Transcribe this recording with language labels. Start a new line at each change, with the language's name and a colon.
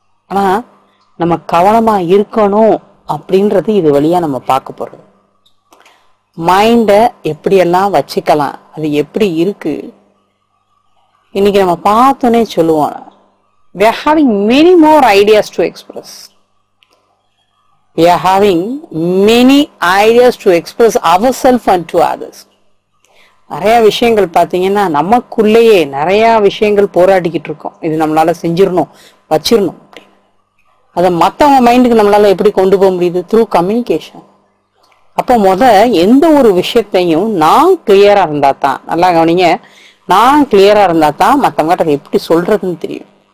Tamil: ஆனா நம்ம கவனமா இருக்கணும் அப்படின்றது இது வழியா நம்ம பார்க்க போறது. மைண்ட எப்படியெல்லாம் வச்சுக்கலாம், அது எப்படி இருக்கு இன்னைக்கு நம்ம பார்த்தோன்னே சொல்லுவோம்.
English: We are having many more ideas to express. We are having many ideas to express ourselves and to others.
Tamil: நிறைய விஷயங்கள் பார்த்தீங்கன்னா நமக்குள்ளேயே நிறைய விஷயங்கள் போராடிக்கிட்டு இருக்கோம். இது நம்மளால செஞ்சிடணும், வச்சிடணும் அப்படின்னு. அதை மற்றவங்க மைண்டுக்கு நம்மளால எப்படி கொண்டு போக முடியுது? Through communication. அப்போ எந்த ஒரு விஷயத்தையும் நான் கிளியரா இருந்தா தான், நல்லா கவனிங்க, நான் கிளியரா இருந்தா தான் மற்றவங்ககிட்ட அதை எப்படி சொல்றதுன்னு தெரியும்.